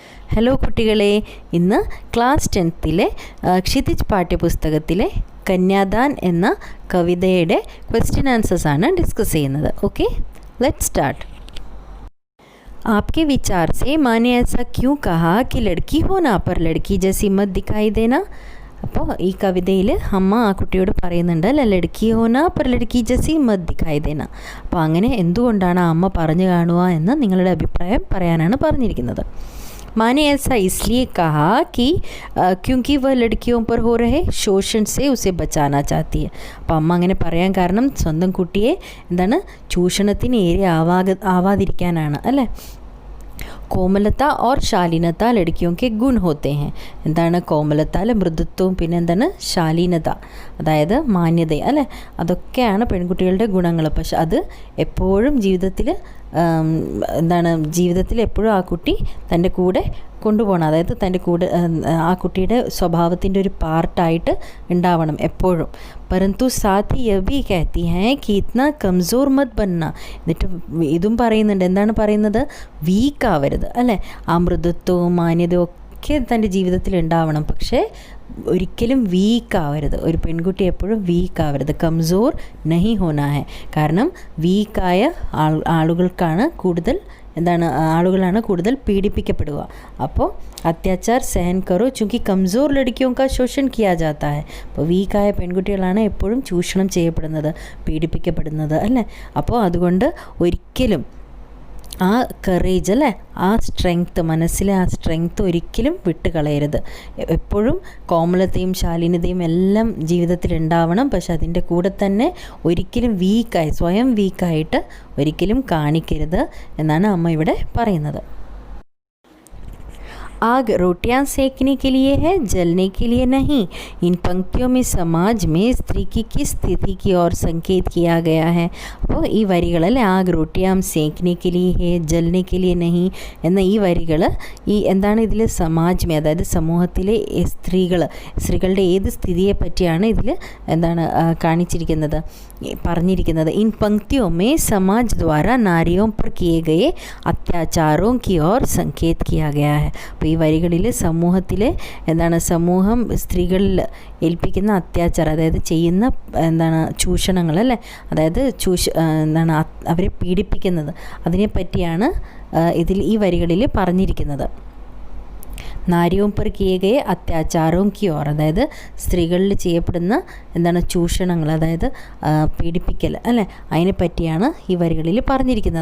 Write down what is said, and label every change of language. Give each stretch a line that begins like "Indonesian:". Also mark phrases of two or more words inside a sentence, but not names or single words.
Malayalam: ഹലോ കുട്ടികളെ, ഇന്ന് ക്ലാസ് 10ലെ ക്ഷിതിജ് പാഠ്യപുസ്തകത്തിലെ കന്യാദാൻ എന്ന കവിതയുടെ
English: question answers
Malayalam: ആണ് ഡിസ്കസ് ചെയ്യുന്നത്.
English: Okay, let's start.
Hindi: आपके विचार से माँ ने ऐसा क्यों कहा कि लड़की होना पर लड़की जैसी मत दिखाई देना?
Malayalam: അപ്പോൾ ഈ കവിതയിൽ അമ്മ ആ കുട്ടിയോട് പറയുന്നുണ്ട്, അല്ല
Hindi: लड़की होना पर लड़की जैसी मत दिखाई देना.
Malayalam: അപ്പോൾ അങ്ങനെ എന്തുകൊണ്ടാണ് ആ അമ്മ പറഞ്ഞു കാണുക എന്ന് നിങ്ങളുടെ അഭിപ്രായം പറയാനാണ് പറഞ്ഞിരിക്കുന്നത്.
Hindi: माने ऐसा इसलिए कहा कि क्योंकि वह लड़कियों पर हो रहे शोषण से उसे बचाना चाहती है.
Malayalam: അപ്പോൾ അമ്മ അങ്ങനെ പറയാൻ കാരണം സ്വന്തം കുട്ടിയെ എന്താണ് ചൂഷണത്തിന് ആവാതിരിക്കാനാണ് അല്ലേ.
Hindi: कोमलता और शालीनता लड़कियों के गुण होते हैं.
Malayalam: എന്താണ് കോമലത അല്ലെ, മൃദുത്വവും പിന്നെ എന്താണ് ശാലീനത, അതായത് മാന്യത അല്ലേ, അതൊക്കെയാണ് പെൺകുട്ടികളുടെ ഗുണങ്ങൾ. പക്ഷെ അത് എപ്പോഴും ജീവിതത്തിൽ ജീവിതത്തിൽ എപ്പോഴും ആ കുട്ടി തൻ്റെ കൂടെ കൊണ്ടുപോകണം, അതായത് തൻ്റെ കൂടെ ആ കുട്ടിയുടെ സ്വഭാവത്തിൻ്റെ ഒരു പാർട്ടായിട്ട് ഉണ്ടാവണം എപ്പോഴും.
Hindi: परंतु साथ ही यह भी कहती हैं कि इतना कमज़ोर मत बनना.
Malayalam: എന്നിട്ട് ഇതും പറയുന്നുണ്ട്, എന്താണ് പറയുന്നത്, വീക്കാവരുത് അല്ലേ. ആ മൃദുത്വവും മാന്യതയും ഒക്കെ തൻ്റെ ജീവിതത്തിൽ ഉണ്ടാവണം, പക്ഷേ ഒരിക്കലും വീക്കാവരുത്. ഒരു പെൺകുട്ടി എപ്പോഴും വീക്കാവരുത്.
Hindi: कमज़ोर नहीं होना है.
Malayalam: കാരണം വീക്കായ ആളുകൾക്കാണ് കൂടുതൽ ആളുകളാണ് കൂടുതൽ പീഡിപ്പിക്കപ്പെടുക.
Hindi: അപ്പോൾ अत्याचार सहन करो चूँकि कमज़ोर लड़कियों का शोषण किया जाता है.
Malayalam: അപ്പോൾ വീക്കായ പെൺകുട്ടികളാണ് എപ്പോഴും ചൂഷണം ചെയ്യപ്പെടുന്നത്, പീഡിപ്പിക്കപ്പെടുന്നത് അല്ലേ. അപ്പോൾ അതുകൊണ്ട് ഒരിക്കലും ആ കറേജ് അല്ലേ, ആ സ്ട്രെങ്ത്ത്, മനസ്സിലെ ആ സ്ട്രെങ്ത്ത് ഒരിക്കലും വിട്ടുകളയരുത്. എപ്പോഴും കോമളതയും ശാലീനതയും എല്ലാം ജീവിതത്തിൽ ഉണ്ടാവണം. പക്ഷെ അതിൻ്റെ കൂടെ തന്നെ ഒരിക്കലും സ്വയം വീക്കായിട്ട് ഒരിക്കലും കാണിക്കരുത് എന്നാണ് അമ്മ ഇവിടെ പറയുന്നത്.
Hindi: आग रोटियां सेकने के लिए है, जलने के लिए नहीं. इन पंक्तियों में समाज में स्त्री की किस स्थिति की ओर संकेत किया गया है?
Malayalam: അപ്പോൾ ഈ വരികളല്ലേ,
Hindi: आग रोटियां सेकने के लिए है जलने के लिए नहीं
Malayalam: എന്ന ഈ വരികൾ എന്താണ് ഇതിൽ സമാജ്മേ, അതായത് സമൂഹത്തിലെ സ്ത്രീകളുടെ ഏത് സ്ഥിതിയെ പറ്റിയാണ് ഇതിൽ പറഞ്ഞിരിക്കുന്നത്.
Hindi: ഇൻ पंक्तियों में समाज द्वारा नारियों पर किए गए अत्याचारों की ओर संकेत किया गया है.
Malayalam: അപ്പോൾ ഈ വരികളിൽ സമൂഹം സ്ത്രീകളിൽ ഏൽപ്പിക്കുന്ന അത്യാചാരം, അതായത് ചെയ്യുന്ന ചൂഷണങ്ങൾ അല്ലേ, അതായത് അവരെ പീഡിപ്പിക്കുന്നത്, അതിനെപ്പറ്റിയാണ് ഈ വരികളിൽ പറഞ്ഞിരിക്കുന്നത്.
Hindi: नारियों पर किए गए अत्याचारों की ओर,
Malayalam: അതായത് സ്ത്രീകളിൽ ചെയ്യപ്പെടുന്ന ചൂഷണങ്ങൾ, അതായത് പീഡിപ്പിക്കൽ അല്ലേ, അതിനെ പറ്റിയാണ് ഈ വരികളിൽ പറഞ്ഞിരിക്കുന്നത്.